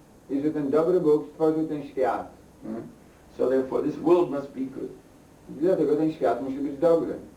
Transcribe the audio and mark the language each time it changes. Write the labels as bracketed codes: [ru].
[pl] I że ten dobry Bóg stworzył ten świat. [en] So therefore this world must be good. [pl] I dlatego ten świat musi być dobry.